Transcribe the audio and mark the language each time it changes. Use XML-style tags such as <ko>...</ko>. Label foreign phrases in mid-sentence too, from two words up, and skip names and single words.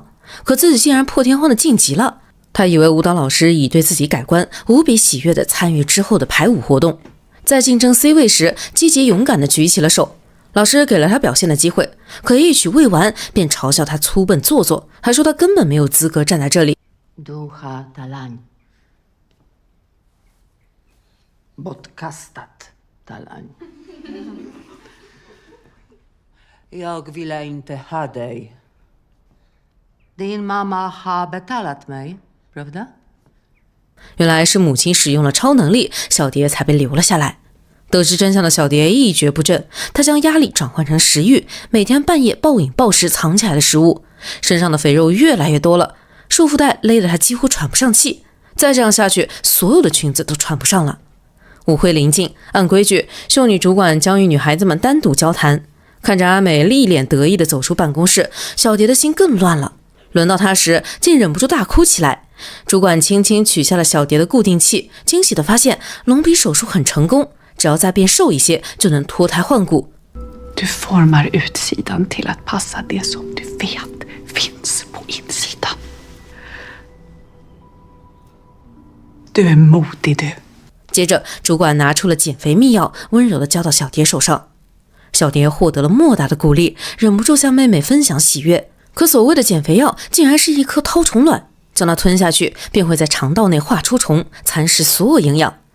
<zh>可自己竟然破天荒的晋级了，她以为舞蹈老师已对自己改观，无比喜悦地参与之后的排舞活动。在竞争 C 位时，积极勇敢地举起了手。老师给了他表现的机会，可一曲未完便嘲笑他粗笨做作，还说他根本没有资格站在这里。 Ducha talań. Bodkastat talań.</zh> <sv>Jag ville inte ha dig. Din mamma har betalat mig, pravda?</sv> <zh>原来是母亲使用了超能力，小蝶才被留了下来。得知真相的小蝶一蹶不振，她将压力转换成食欲，每天半夜暴饮暴食藏起来的食物，身上的肥肉越来越多了，束缚带勒得她几乎喘不上气。再这样下去，所有的裙子都穿不上了。舞会临近，按规矩，秀女主管将与女孩子们单独交谈。看着阿美一脸得意地走出办公室，小蝶的心更乱了。轮到她时，竟忍不住大哭起来。主管轻轻取下了小蝶的固定器，惊喜地发现隆鼻手术很成功，只要再变瘦一些，就能脱胎换骨。</zh> <sv>Du formar utsidan till att passa det som du vet finns på insidan. Du är modig du.</sv> <zh>接着，主管拿出了减肥秘药，温柔地交到小蝶手上。小蝶获得了莫大的鼓励，忍不住向妹妹分享喜悦。可所谓的减肥药，竟然是一颗绦虫卵，将它吞下去，便会在肠道内化出虫，蚕食所有营养。</zh>